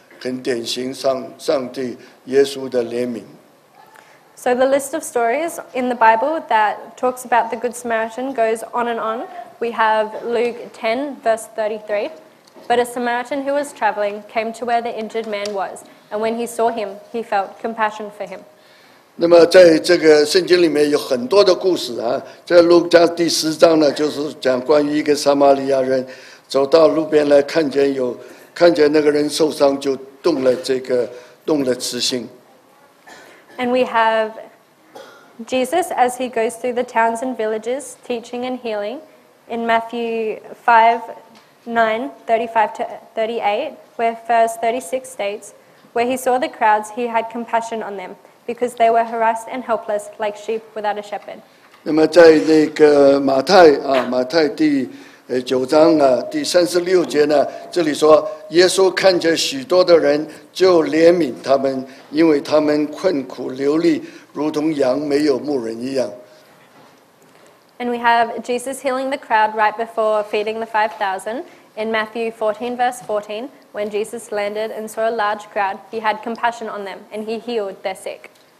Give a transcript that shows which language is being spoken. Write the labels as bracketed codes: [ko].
[zh] 很典型上帝耶稣的怜悯。 [en] So the list of stories in the Bible that talks about the Good Samaritan goes on and on. We have Luke 10, verse 33. But a Samaritan who was traveling came to where the injured man was, and when he saw him, he felt compassion for him. [zh] 那么在这个圣经里面有很多的故事啊，在路加第10章呢，就是讲关于一个撒玛利亚人走到路边来，看见那个人受伤，就动了慈心。 [en] And we have Jesus as he goes through the towns and villages, teaching and healing. In Matthew 5:9, 35 to 38, where verse 36 states, where he saw the crowds, he had compassion on them, because they were harassed and helpless, like sheep without a shepherd. [zh] 那么在那个马太第9章第36节呢，这里说耶稣看见许多的人，就怜悯他们，因为他们困苦流离，如同羊没有牧人一样。 [en] And we have Jesus healing the crowd right before feeding the 5,000. In Matthew 14, verse 14, when Jesus landed and saw a large crowd, he had compassion on them, and he healed their sick.